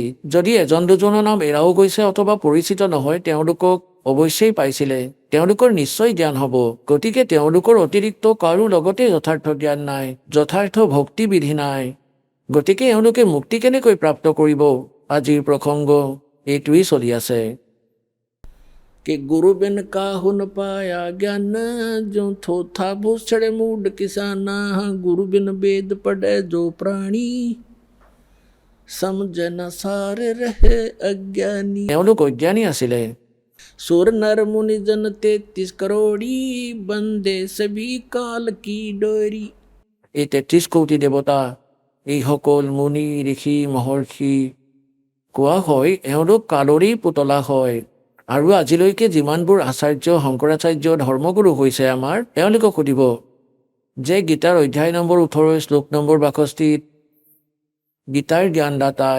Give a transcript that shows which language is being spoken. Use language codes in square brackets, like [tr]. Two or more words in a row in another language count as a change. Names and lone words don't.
[as] যদি এজন দুজনৰ নাম এৰাও গৈছে অথবা পৰিচিত নহয়, তেওঁলোকক অৱশ্যেই পাইছিলে, তেওঁলোকৰ নিশ্চয় জ্ঞান হ'ব। গতিকে তেওঁলোকৰ অতিৰিক্ত কাৰো লগতে যথাৰ্থ জ্ঞান নাই, যথাৰ্থ ভক্তি বিধি নাই। গতিকে এওঁলোকে মুক্তি কেনেকৈ প্ৰাপ্ত কৰিব? আজিৰ প্ৰসংগ এইটোৱেই চলি আছে। [hi] कि गुरु बिन काहु न पाया ज्ञान जो थोथा भूषण मूड किसाना गुरु बिन वेद पढ़े जो प्राणी समझ न सार रहे अज्ञानी [as] তেওঁলোক অজ্ঞানী আছিলে [hi] सुर नर मुनि जन 33 करोड़ी बंदे सभी काल की डोरी [as] এই 33 কোটি দেৱতা এইসকল মুনি ঋষি মহৰ্ষি কোৱা হয় এওঁলোক কালৰি পুতলা হয় আৰু আজিলৈকে যিমানবোৰ আচাৰ্য শংকৰাচাৰ্য ধৰ্মগুৰু হৈছে আমাৰ তেওঁলোকক সুধিব যে গীতাৰ অধ্যায় নম্বৰ 18 শ্লোক নম্বৰ 62 গীতাৰ জ্ঞানদাতাই